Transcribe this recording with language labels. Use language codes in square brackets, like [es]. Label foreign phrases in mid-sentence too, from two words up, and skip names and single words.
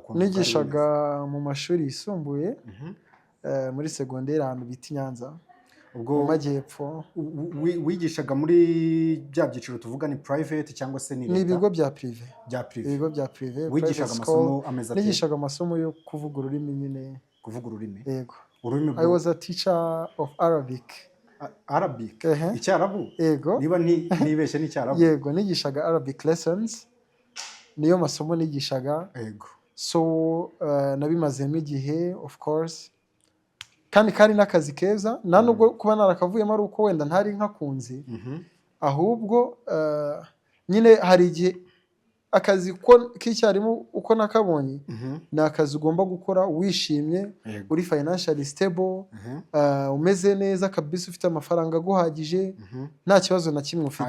[rw] Nigishaga mu mashuri yisumbuye, muri segonderi ahantu bita i Nyanza mu majyepfo. Wigishaga muri bya byiciro tuvuga ni private cyangwa se ni leta? Ni ibigo bya prive. Ibigo bya prive. Wigishaga amasomo ameze ate? Nigishaga amasomo yo kuvuga ururimi nyine. Kuvuga ururimi? Yego. Ururimi [en] I was a teacher of Arabic. Arabic? [rw] Icyarabu? Yego. Niba nibeshye n'icyarabu? Yego, nigishaga [en] Arabic lessons. [rw] Niyo masomo nigishaga. Yego. So nabimazemo igihe [en] of course, [rw] kandi kari n'akazi keza. Nta nubwo kuba narakavuyemo ari uko wenda ntari nkakunze, ahubwo nyine hari igihe akazi k'icyarimu uko nakabonye, ni akazi ugomba gukora wishimye, uri [en] financially stable, [rw] umeze neza kabisa, ufite amafaranga aguhagije, nta kibazo na kimwe ufite.